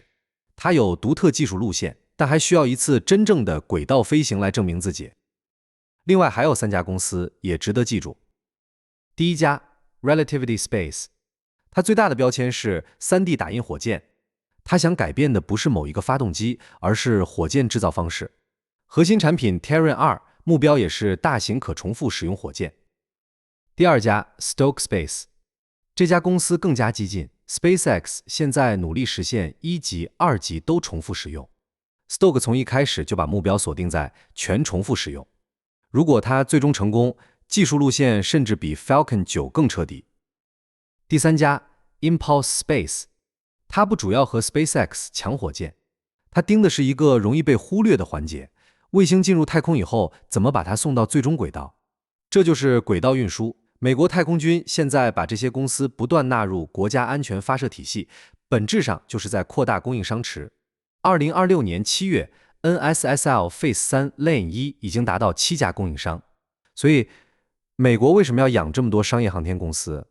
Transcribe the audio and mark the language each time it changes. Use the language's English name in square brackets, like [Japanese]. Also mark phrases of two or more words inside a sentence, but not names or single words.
[Chinese] 它有獨特技術路線，但還需要一次真正的軌道飛行來證明自己。另外還有3家公司也值得記住。第一家 Relativity Space，它最大的標籤是 3D 打印火箭，它想改變的不是某一個發動機，而是火箭制造方式。核心產品 Terran 2目標也是大型可重複使用火箭。第二家 Stoke Space，這家公司更加激進， SpaceX 現在努力實現1級、2級都重複使用， Stoke 從一開始就把目標鎖定在全重複使用。如果它最終成功，技術路線甚至比 Falcon 9更徹底。第三家 Impulse Space，它不主要和 SpaceX 搶火箭，它盯的是一個容易被忽略的環節，衛星進入太空以後，怎麼把它送到最終軌道？這就是軌道運輸。美國太空軍現在把這些公司不斷納入國家安全發射體系，本質上就是在擴大供應商池。2026年7月 ，NSSL Phase 3 Lane 1已經達到7家供應商，所以美國為什麼要養這麼多商業航天公司？